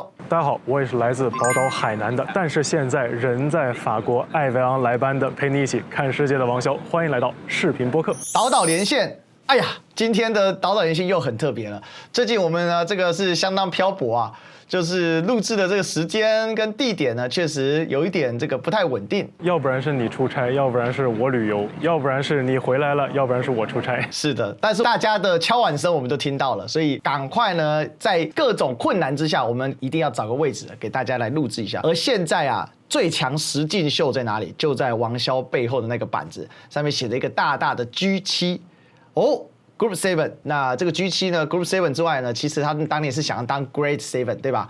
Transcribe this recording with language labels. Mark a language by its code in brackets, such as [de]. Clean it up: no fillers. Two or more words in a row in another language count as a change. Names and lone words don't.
[zh] 大家好，我也是來自寶島海南的，但是現在人在法國艾維昂來班的，陪你一起看世界的王驍，歡迎來到視頻播客島島連線。哎呀，今天的島島連線又很特別了。最近我們呢，這個是相當漂泊啊。就是錄製的這個時間跟地點呢，確實有一點這個不太穩定。要不然是你出差，要不然是我旅遊，要不然是你回來了，要不然是我出差。是的，但是大家的敲碗聲我們都聽到了，所以趕快呢，在各種困難之下，我們一定要找個位置給大家來錄製一下。而現在啊，最強實境秀在哪裡？就在王驍背後的那個板子上面寫着一個大大的 G7哦。Group 7， 那這個 G7 呢 ，Group 7之外呢，其實他們當年是想要當 Great 7， 對吧？